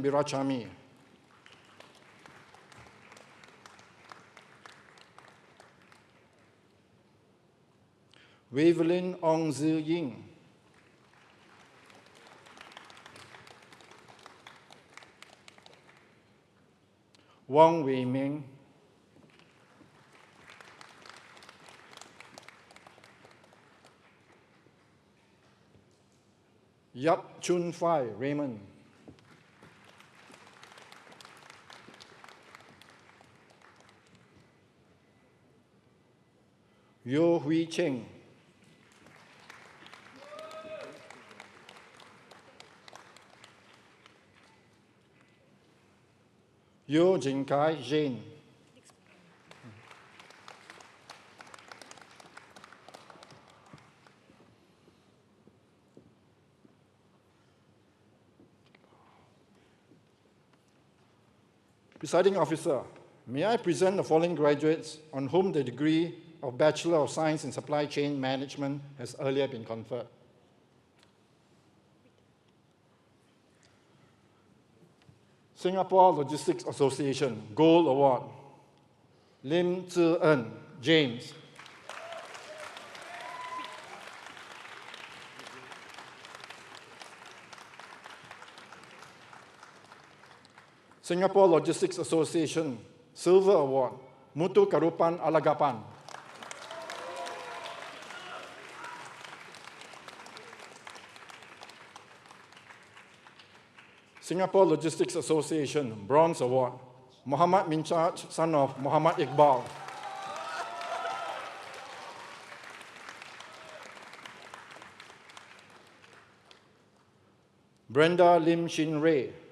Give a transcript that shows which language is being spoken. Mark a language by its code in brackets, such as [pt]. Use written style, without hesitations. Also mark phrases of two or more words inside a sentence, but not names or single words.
[en] Birachami, Wavelin Ong Zi Ying, Wang Wei Ming, Yap Chun Fai Raymond, Yo Hui Cheng, Yo Jinkai Jane, Presiding Officer, may I present the following graduates on whom the degree of Bachelor of Science in Supply Chain Management has earlier been conferred. Singapore Logistics Association Gold Award, Lim Zi En, James. Singapore Logistics Association Silver Award, Mutu Karupan Alagapan. Singapore Logistics Association Bronze Award, Muhammad Minchaj, son of Muhammad Iqbal. Brenda Lim Shin Ray.